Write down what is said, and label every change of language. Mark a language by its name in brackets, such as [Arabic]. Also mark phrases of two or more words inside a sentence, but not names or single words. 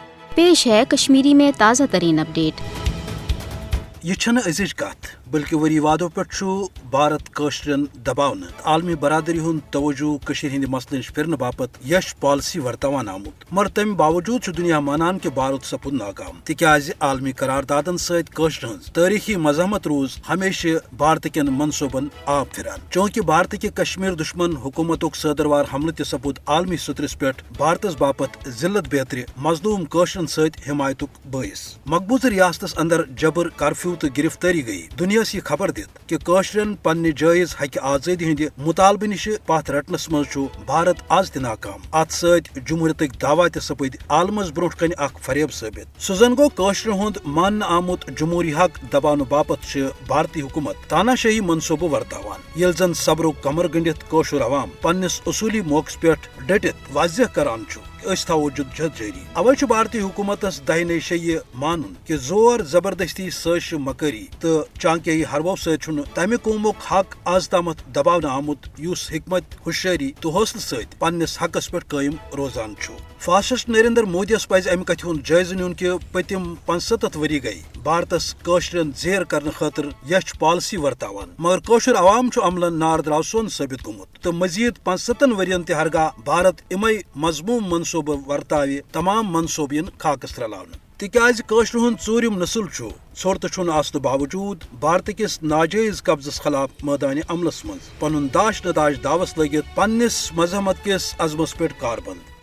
[Urdu] پیش ہے کشمیری میں تازہ ترین اپڈیٹ۔ [Kashmiri] یہ چھنہ ازچ کت بلکہ وری وادو پہ بھارت کاشرن دباؤن عالمی برادری ہند توجہ کشیر ہند مسلن پھرنے باپت یش پالسی ورتوان آمت، مگر تمہ باوجود دنیا مانان کہ بھارت سپود ناکام، تکیاز عالمی قراردادن ست کاشر ہز تاریخی مزاحمت روز ہمیشہ بھارت کین منصوبن آب پھران، چونکہ بھارت کہ کشمیر دشمن حکومتک صدروار حملہ تہ سپود عالمی سطرس پہ بھارتس باپت ذلت بیتر مظلوم کاشرن ست حمایتک باعث۔ مقبوضہ ریاستس اندر جبر، کرفیو تو گرفتاری گئی دنیا یہ خبر دت کہ کاشرن پنہ جائز حق آزادی ہند مطالبہ نش پت رٹنس مز بھارت آز تہ ناکام۔ ات ست جمہوریت دعوی تہ سپد عالمس برونٹ کن اخ فریب ثابت۔ سہ زن گو کاشرن ہند مانہ آمت جمہوری حق دباؤ باپت بھارتی حکومت تانہ شاہی منصوبہ ورتاوان، یل زن صبرو کمر گنڈت کاشر عوام پنس اصولی موقعس پہ ڈٹت واضح کران اس تھو جد جاری۔ اوے بھارتی حکومتس دہنے شیہ مانن کہ زور زبردستی سازش مکاری تو چانکیائی حربو ست تمہ قومک حق آز تامت دباؤ آمت اس حکمت ہوشیاری تو حوصلہ ست پنس حقس پہ قائم روزان چھ۔ فاسسٹ نریندر مودیس پز امہ کتھ ہند جائزہ نیون کہ پتم 75 وری گئی بھارتس کاشرن زیر کرنے خاطر یچ پالسی ورتاوان، مگر کاشر عوام عملن ناردراو سون ثابت گومت تو مزید 65 ورین تہ ہرگاہ بھارت امے مضموم منصوبہ ورتاوِ تمام منصوبین خاکس رلاون، تکیاز کاشر ہند ژورم نسل ژھوٚر تہ آسنہ باوجود بھارت کس ناجائز قبضس خلاف میدان عملس مز پن داش نداش داوس لگت پنس مزاحمت کس عزمس پہ کاربند۔